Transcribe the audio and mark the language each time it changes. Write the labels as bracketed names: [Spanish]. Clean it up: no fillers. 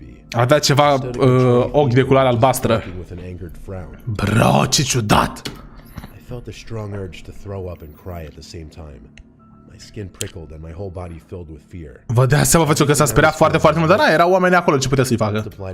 [Romanian] Avea ceva ochi de culoare albastră. Bro, ce ciudat! [English] I felt a strong urge to throw up and cry at the same time. My skin prickled and my whole body filled with fear. [Romanian] Vă dea seama, făceau că s-a speriat foarte, foarte mult, dar na, erau oameni acolo, ce putea să-i facă?